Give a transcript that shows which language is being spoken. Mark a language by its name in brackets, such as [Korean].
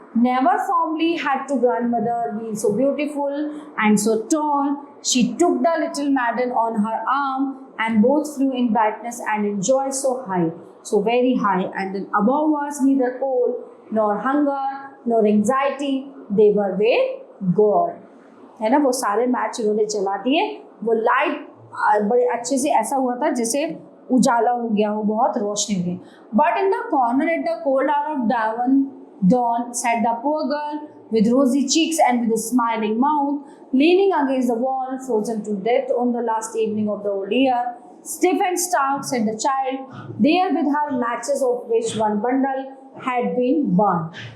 [English] Never formerly had to grandmother been so beautiful and so tall. She took the little maiden on her arm, and both flew in brightness and in joy so high, so very high, and then above was neither cold nor hunger nor anxiety. They were with God. [Hindi] है ना, वो सारे match उन्होंने जला दिए. वो light बड़े अच्छे से ऐसा हुआ था जैसे उजाला हो गया हो, बहुत रोशनी हो गई. [English] But in the corner at the cold hour of dawn sat the poor girl with rosy cheeks and with a smiling mouth, leaning against the wall, frozen to death on the last evening of the old year. Stiff and stark sat the child, there with her matches, of which one bundle had been burned.